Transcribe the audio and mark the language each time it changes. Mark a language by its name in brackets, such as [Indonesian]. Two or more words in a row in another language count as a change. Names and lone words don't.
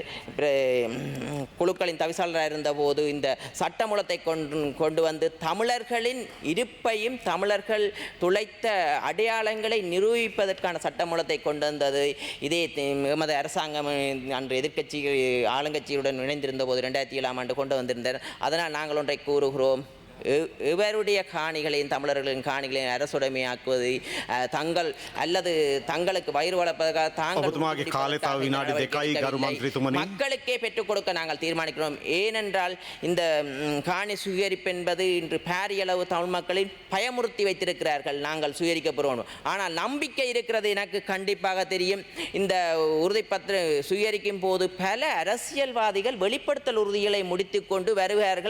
[Tamil] குழுக்களின் தவிசாளராக இருந்தபோது இந்த சட்டமூலத்தை கொண்டு வந்து தமிழர்களின் இருப்பையும் தமிழர்கள் துளைத்த அடையாளங்களை நிரூபிப்பதற்கான சட்டமூலத்தை கொண்டு வந்தது இதே எமது அரசாங்கம் அன்று எதிர்க்கட்சி ஆளுங்கட்சியுடன் இணைந்திருந்த போது 2007ஆம் ஆண்டு கொண்டு வந்திருந்தார். அதனால் நாங்கள் ஒன்றை கூறுகிறோம், இவருடைய காணிகளையும் தமிழர்களின் காணிகளையும் அரசுடைமையாக்குவது தங்கள் அல்லது தங்களுக்கு வயிறு வளர்ப்பதற்காக [Sinhala] ඔබතුමාගේ කාලය තව විනාඩි 2යි ගරු මන්ත්‍රීතුමනි. [Tamil] மக்களுக்கே பெற்றுக் கொடுக்க நாங்கள் தீர்மானிக்கிறோம். ஏனென்றால் இந்த காணி சுயரிப்பு என்பது இன்று பாரிய அளவு தமிழ் மக்களின் பயமுறுத்தி வைத்திருக்கிறார்கள். நாங்கள் சுயரிக்க போகிறோம். ஆனால் நம்பிக்கை இருக்கிறது. எனக்கு கண்டிப்பாக தெரியும். இந்த உறுதிப்பத்திர சுயரிக்கும் போது பல அரசியல்வாதிகள் வெளிப்படுத்தல் உறுதிகளை முடித்துக்கொண்டு வருவார்கள்.